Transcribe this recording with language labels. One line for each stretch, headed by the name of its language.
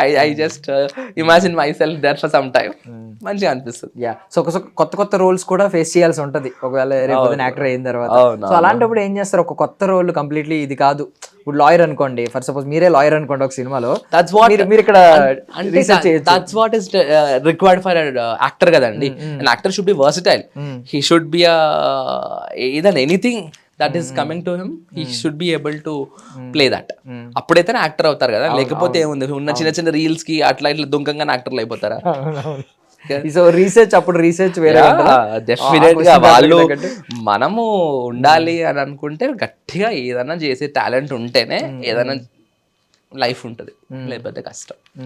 English: I just imagine myself there for some time.
Telugu: మంచిగా అనిపిస్తుంది. Yeah, so కొత్త కొత్త రోల్స్ కూడా ఫేస్ చేయాల్సి ఉంటుంది ఒకవేళ రేపు యాక్టర్ అయిన తర్వాత. సో అలాంటప్పుడు ఏం చేస్తారు? ఒక కొత్త రోల్ కంప్లీట్లీ ఇది కాదు, ఇప్పుడు లాయర్ అనుకోండి, ఫర్ సపోజ్ మీరే లాయర్ అనుకోండి ఒక సినిమాలో, మీరు ఇక్కడ
English: that's what is required for an actor కదండి. An actor should be versatile. He should be either anything that is coming to him, he should be able to play that.
Telugu: అప్పుడైతే actor అవుతారు కదా, లేకపోతే ఏముంది ఉన్న చిన్న చిన్న రీల్స్ కి అట్లా ఇట్లా దుంకంగా యాక్టర్లు అయిపోతారా? సో రీసెర్చ్ వేరే డెఫినెట్ గా వాళ్ళు మనము ఉండాలి అని అనుకుంటే గట్టిగా ఏదైనా చేసే టాలెంట్ ఉంటేనే ఏదైనా లైఫ్ ఉంటుంది, లేకపోతే కష్టం.